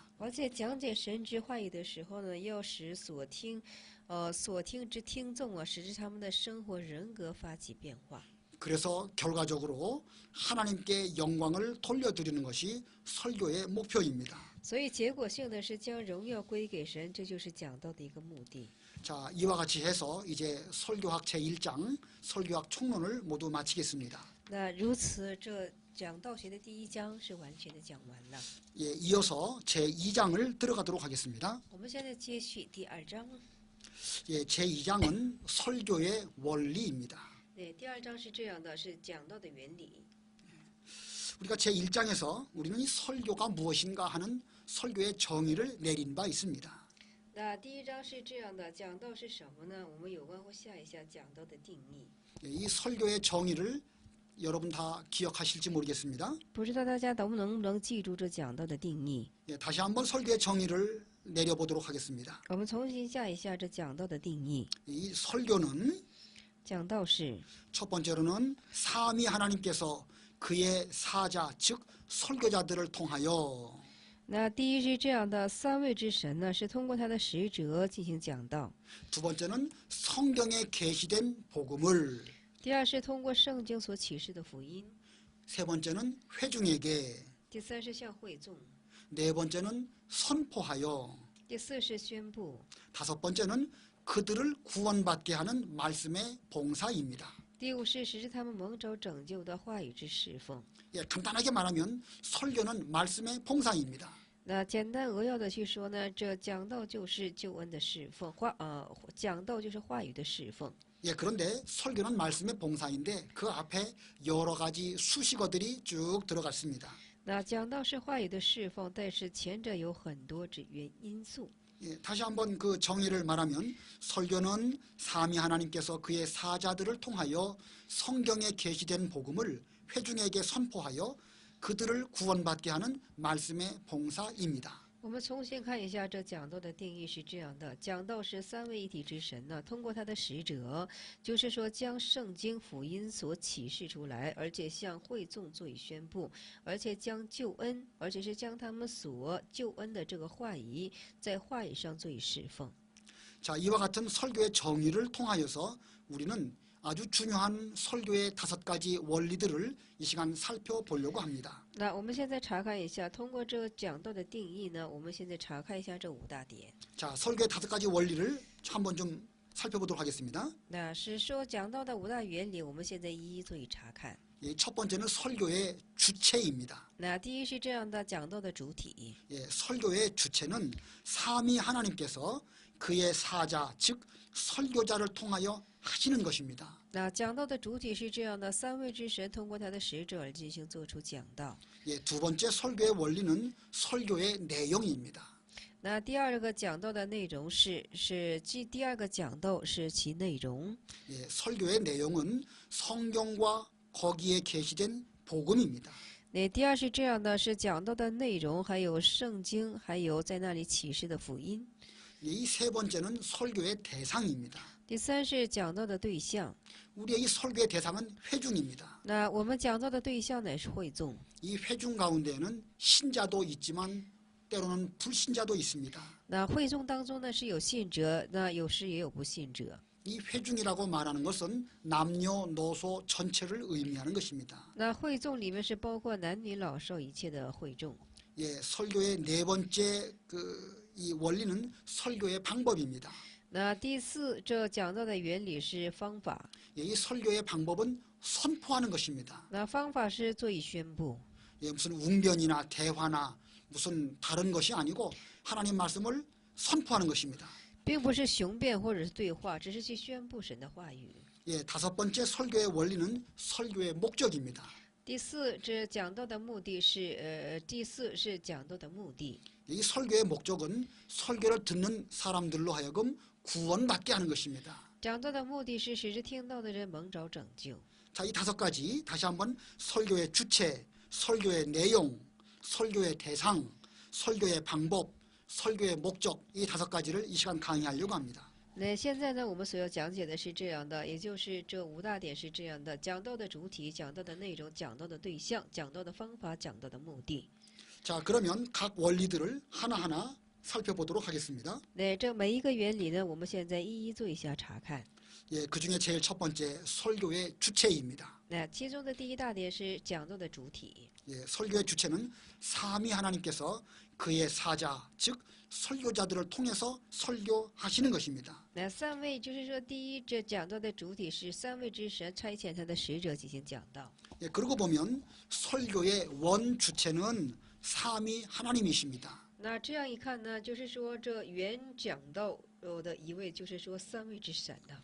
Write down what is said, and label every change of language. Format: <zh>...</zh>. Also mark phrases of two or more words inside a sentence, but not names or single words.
<zh>而且讲解神之话语的时候呢，要使所听之听众啊，使之他们的生活人格发起变化。</zh> <ko>그래서 결과적으로 하나님께 영광을 돌려드리는 것이 설교의 목표입니다.</ko> <zh>所以结果性的是将荣耀归给神，这就是讲道的一个目的。</zh> <ko>자, 이와 같이 해서 이제 설교학 제1장 설교학 총론을 모두 마치겠습니다.</ko> <zh>那如此，这讲道学的第一章是完全的讲完了。</zh> <ko>예, 이어서 제2장을 들어가도록 하겠습니다.</ko> <zh>我们现在接续第二章。</zh> <ko>예, 제2장은 설교의 원리입니다.</ko> <zh>对，第二章是这样的，是讲道的原理。</zh> <ko>우리가 제1장에서 우리는 이 설교가 무엇인가 하는 설교의 정의를 내린 바 있습니다.</ko> <zh>那第一章是这样的，讲道是什么呢？我们有关乎下一下讲道的定义。</zh> <ko>예, 이 설교의 정의를 여러분 다 기억하실지 모르겠습니다.</ko> <zh>不知道大家能不能记住这讲道的定义？</zh> <ko>예, 다시 한번 설교의 정의를 내려보도록 하겠습니다.</ko> <zh>我们重新下一下这讲道的定义。</zh> <ko>이 설교는</ko> <zh>讲道是</zh> <ko>첫 번째로는 삼위 하나님께서 그의 사자 즉 설교자들을 통하여</ko> <zh>那第一是这样的，三位之神呢是通过他的使者进行讲道；</zh> <ko>두 번째는 성경에 계시된 복음을</ko> <zh>第二是通过圣经所启示的福音；</zh> <ko>세 번째는 회중에게</ko> <zh>第三是向会众；</zh> <ko>네 번째는 선포하여</ko> <zh>第四是宣布；</zh> <ko>다섯 번째는 그들을 구원받게 하는 말씀의 봉사입니다.</ko> <zh>第五是使他们蒙召拯救的话语之侍奉。</zh> <ko>예, 간단하게 말하면 설교는 말씀의 봉사입니다.</ko> <zh>那简单扼要的去说呢，这讲道就是救恩的侍奉，讲道就是话语的侍奉。</zh> <ko>예, 그런데 설교는 말씀의 봉사인데 그 앞에 여러 가지 수식어들이 쭉 들어갔습니다.</ko> <zh>那讲道是话语的侍奉，但是前者有很多因素。</zh> <ko>예, 다시 한번 그 정의를 말하면 설교는 삼위 하나님께서 그의 사자들을 통하여 성경에 계시된 복음을 회중에게 선포하여 그들을 구원받게 하는 말씀의 봉사입니다.</ko> <zh>我们重新看一下这讲道的定义是这样的：讲道是三位一体之神呢，通过他的使者，就是说将圣经福音所启示出来，而且向会众做以宣布，而且将救恩，而且是将他们所救恩的这个话语，在话语上做以侍奉。</zh> <ko>자, 이와 같은 설교의 정의를 통하여서 우리는 아주 중요한 설교의 5가지 원리들을 이 시간 살펴보려고 합니다.</ko> <zh>那我们现在查看一下，通过这个讲道的定义呢，我们现在查看一下这5大点。</zh> <ko>자, 설교의 5가지 원리를 한번 좀 살펴보도록 하겠습니다.</ko> <zh>那是说讲道的5大原理，我们现在一一做以查看。</zh> <ko>예, 첫 번째는 설교의 주체입니다.</ko> <zh>那第一是这样的，讲道的主体。</zh> <ko>예, 설교의 주체는 삼위 하나님께서 그의 사자 즉 설교자를 통하여 하시는 것입니다.</ko> <zh>那讲道的主体是这样的，三位之神通过他的使者而进行做出讲道。</zh> <ko>예, 두 번째 설교의 원리는 설교의 내용입니다.</ko> <zh>那第二个讲道的内容第二个讲道是其内容。</zh> <ko>예, 설교의 내용은 성경과 거기에 계시된 복음입니다.</ko> <zh>那第二是这样的，是讲道的内容，还有圣经，还有在那里启示的福音。</zh> <ko>예, 이 세 번째는 설교의 대상입니다.</ko> <zh>第三是讲道的对象。</zh> <ko>우리의 이 설교의 대상은 회중입니다.</ko> <zh>那我们讲道的对象乃是会众。</zh> <ko>이 회중 가운데에는 신자도 있지만 때로는 불신자도 있습니다.</ko> <zh>那会众当中呢是有信者，那有时也有不信者。</zh> <ko>이 회중이라고 말하는 것은 남녀노소 전체를 의미하는 것입니다.</ko> <zh>那会众里面是包括男女老少一切的会众。</zh> <ko>예, 설교의 네 번째 이 원리는 설교의 방법입니다.</ko> <zh>那第四，这讲到的原理是方法。</zh> <ko>예, 이 설교의 방법은 선포하는 것입니다.</ko> <zh>那方法是做以宣布。</zh> <ko>예, 무슨 웅변이나 대화나 무슨 다른 것이 아니고 하나님 말씀을 선포하는 것입니다.</ko> <zh>并不是雄辩或者是对话，只是去宣布神的话语。</zh> <ko>예, 다섯 번째 설교의 원리는 설교의 목적입니다.</ko> <zh>第四是讲道的目的。</zh> <ko>이 설교의 목적은 설교를 듣는 사람들로 하여금 구원받게 하는 것입니다.</ko> <zh>讲道的目的是使之听到的人蒙着拯救。</zh> <ko>자, 이 5가지 다시 한번 설교의 주체, 설교의 내용, 설교의 대상, 설교의 방법, 설교의 목적 이 5가지를 이 시간 강의하려고 합니다.</ko> <zh>那现在呢，我们所要讲解的是这样的，也就是这5大点是这样的：讲道的主体、讲道的内容、讲道的对象、讲道的方法、讲道的目的。</zh> <ko>자, 그러면 각 원리들을 하나하나 살펴보도록 하겠습니다.</ko> <zh>那这每一个原理呢，我们现在一一做一下查看。</zh> <ko>예, 그중에 제일 첫 번째 설교의 주체입니다.</ko> <zh>那其中的第一大点是讲道的主体。</zh> <ko>예, 설교의 주체는 삼위 하나님께서 그의 사자, 즉 설교자들을 통해서 설교하시는 것입니다.</ko> <zh>那三位就是说，第一，这讲道的主体是三位之神差遣他的使者进行讲道。</zh> <ko>예, 그러고 보면 설교의 원 주체는 삼위 하나님이십니다.</ko> <zh>那这样一看呢，就是说这原讲道的一位就是说三位之神的。</zh>